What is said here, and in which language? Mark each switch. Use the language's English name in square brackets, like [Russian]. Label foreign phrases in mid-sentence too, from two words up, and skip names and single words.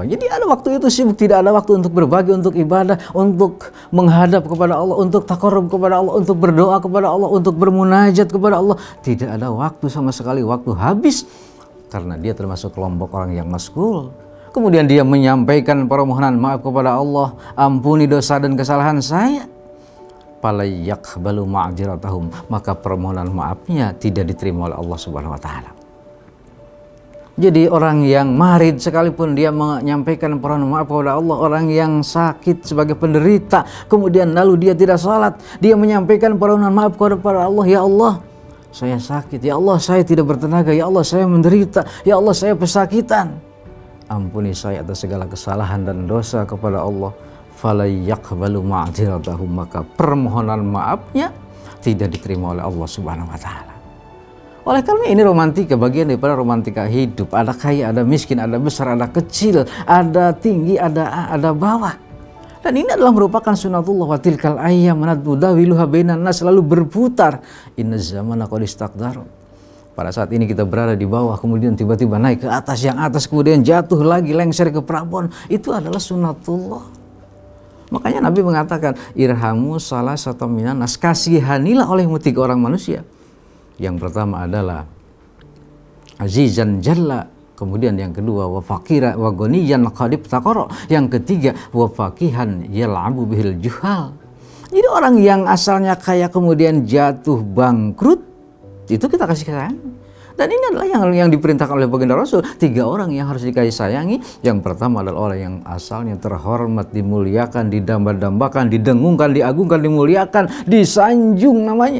[Indonesian] Jadi ada waktu itu sibuk, tidak ada waktu untuk berbagi, untuk ibadah, untuk menghadap kepada Allah, untuk taqarrub kepada Allah, untuk berdoa kepada Allah, untuk bermunajat kepada Allah. Tidak ada waktu sama sekali, waktu habis karena dia termasuk kelompok orang yang masyghul. Kemudian dia menyampaikan permohonan maaf kepada Allah, ampuni dosa dan kesalahan saya. [Arabic] فلا يقبل معذرتهم, [Indonesian] maka permohonan maafnya tidak diterima oleh Allah [Arabic] سبحانه وتعالى. [Indonesian] Jadi orang yang marid sekalipun dia menyampaikan permohonan maaf kepada Allah, orang yang sakit sebagai penderita, kemudian lalu dia tidak salat, dia menyampaikan permohonan maaf kepada Allah, ya Allah, saya sakit, ya Allah, saya tidak bertenaga, ya Allah, saya menderita, ya Allah, saya pesakitan. Ampuni saya atas segala kesalahan dan dosa kepada Allah. [Arabic] فلا يقبل معذرتهم, [Indonesian] maka permohonan maafnya tidak diterima oleh Allah [Arabic] سبحانه وتعالى. [Indonesian] Oleh karena ini romantika, bagian daripada romantika hidup. Ada kaya, ada miskin, ada besar, ada kecil, ada tinggi, ada bawah. Dan ini adalah merupakan sunatullah, [Arabic] وتلك الأيام نداولها بين الناس, [Indonesian] selalu berputar. [Arabic] إن الزمان قد استدار. [Indonesian] Pada saat ini kita berada di bawah, kemudian tiba-tiba naik ke atas, yang atas kemudian jatuh lagi, lengser ke Prabon. Itu adalah sunatullah. Makanya Nabi mengatakan, irhamu salah satu [Arabic] من الناس, [Indonesian] kasihanilah olehmu 3 orang manusia. Yang pertama adalah [Arabic] عزيزا ذل, [Indonesian] kemudian yang kedua [Arabic] وفقيرا وغنيا قد افتقر, [Indonesian] yang ketiga [Arabic] وفقيها يلعب به الجهال. [Indonesian] Jadi orang yang asalnya kaya kemudian jatuh bangkrut, itu kita kasih sayang. Dan ini adalah yang diperintahkan oleh baginda Rasul. 3 orang yang harus dikasih sayangi. Yang pertama adalah orang yang asalnya terhormat, dimuliakan, didamba-dambakan, didengungkan, diagungkan, dimuliakan, disanjung namanya.